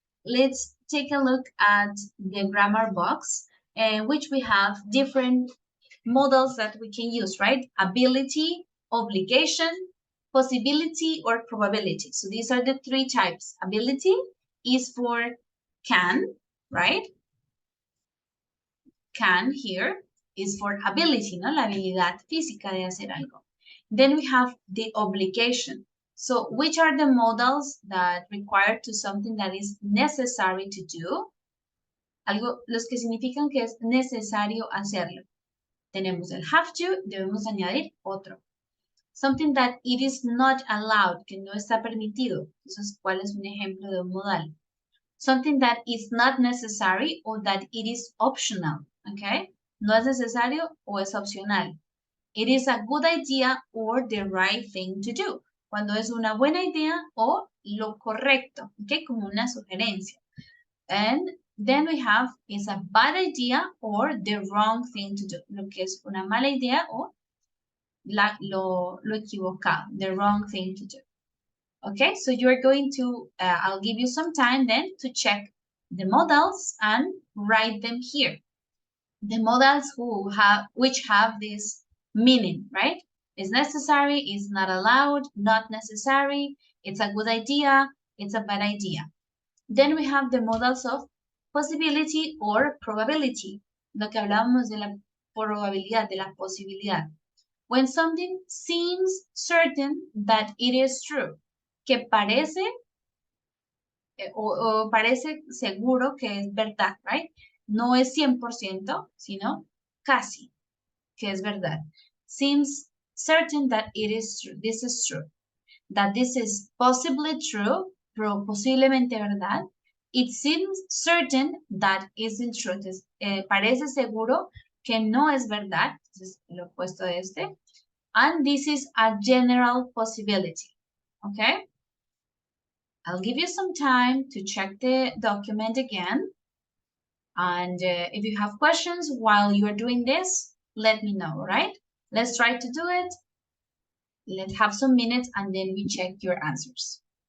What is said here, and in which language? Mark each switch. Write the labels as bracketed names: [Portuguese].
[English] Let's take a look at the grammar box, which we have different models that we can use, right? Ability, obligation, possibility, or probability. So these are the three types. Ability is for can, right? Can here is for ability, [Spanish] ¿no? La habilidad física de hacer algo. [English] Then we have the obligation. So which are the modals that require to something that is necessary to do? [Spanish] Algo, los que significan que es necesario hacerlo. Tenemos el have to, debemos añadir otro. [English] Something that it is not allowed, [Spanish] que no está permitido. Entonces, ¿cuál es un ejemplo de un modal? [English] Something that is not necessary or that it is optional, okay? [Spanish] No es necesario o es opcional. [English] It is a good idea or the right thing to do. [Spanish] Cuando es una buena idea o lo correcto, okay? Como una sugerencia. [English] And then we have is a bad idea or the wrong thing to do. [Spanish] Lo que es una mala idea o lo equivocado, [English] the wrong thing to do. Okay, so you're going to, I'll give you some time then to check the modals and write them here. The modals which have this meaning, right? Is necessary, is not allowed, not necessary, it's a good idea, it's a bad idea. Then we have the modals of possibility or probability. [Spanish] Lo que hablábamos de la probabilidad, de la posibilidad. [English] When something seems certain that it is true. [Spanish] Que parece o parece seguro que es verdad, right? No es 100%, sino casi que es verdad. [English] Seems certain that it is true. This is true. That this is possibly true, [Spanish] pero posiblemente verdad. [English] It seems certain that isn't true. [Spanish] Entonces, parece seguro que no es verdad. Entonces, lo opuesto de este. [English] And this is a general possibility. Okay? I'll give you some time to check the document again. And if you have questions while you are doing this, let me know, right? Let's try to do it. Let's have some minutes and then we check your answers.